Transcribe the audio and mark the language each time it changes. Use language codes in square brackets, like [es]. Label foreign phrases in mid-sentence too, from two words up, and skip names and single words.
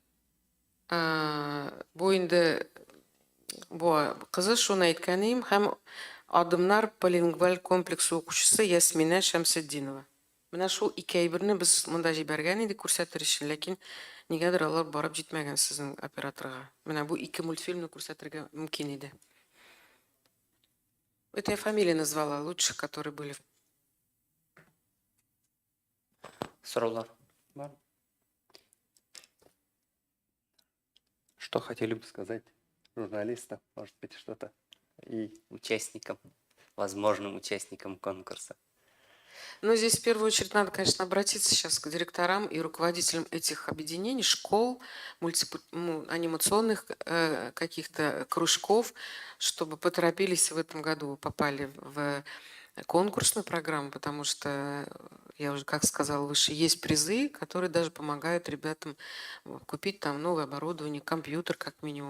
[tt] Бу инде бу кызы шуны әйткән идем, һәм Адымнар полингваль комплексы укучысы Ясмина Шәмсетдинова. Менә шул ике әйберне без монда җибәргән идек күрсәтер өчен, ләкин нигәдер алар барып җитмәгән сезнең операторга. Менә бу ике мультфильмны күрсәтергә мөмкин иде. [ru] Это я фамилии назвала лучших, которые были. [tt] Сораулар бар? [ru] Что хотели бы сказать журналистам, может быть, что-то и участникам, возможным участникам конкурса? Но здесь в первую очередь надо, конечно, обратиться сейчас к директорам и руководителям этих объединений, школ, анимационных каких-то кружков, чтобы поторопились в этом году, попали в конкурсную программу, потому что, я уже как сказала выше, есть призы, которые даже помогают ребятам купить там новое оборудование, компьютер как минимум.